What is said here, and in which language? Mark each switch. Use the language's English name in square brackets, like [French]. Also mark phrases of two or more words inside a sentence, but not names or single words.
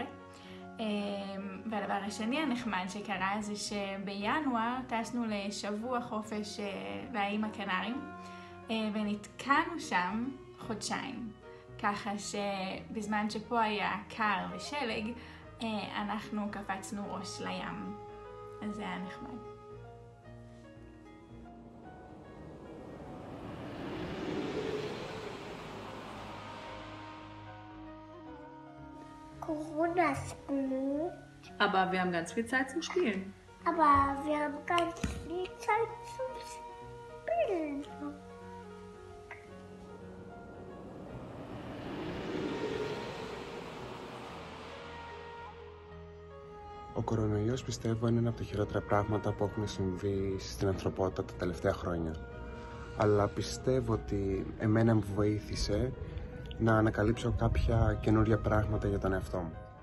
[Hebrew] והדבר השני הנחמד שקרה זה שבינואר טסנו לשבוע חופש לאיים הקנריים, ונתקענו שם חודשיים, ככה שבזמן שפה היה קר ושלג, אנחנו קפצנו ראש לים, אז זה היה נחמד. [German] Corona ist blöd. Aber wir haben ganz viel Zeit zum Spielen. Aber wir haben ganz viel Zeit zum Spielen. [Greek] Ο κορονοϊός, πιστεύω, είναι ένα από τα χειρότερα πράγματα που έχουν συμβεί στην ανθρωπότητα τα τελευταία χρόνια. Αλλά πιστεύω ότι εμένα μου βοήθησε να ανακαλύψω κάποια καινούρια πράγματα για τον εαυτό μου.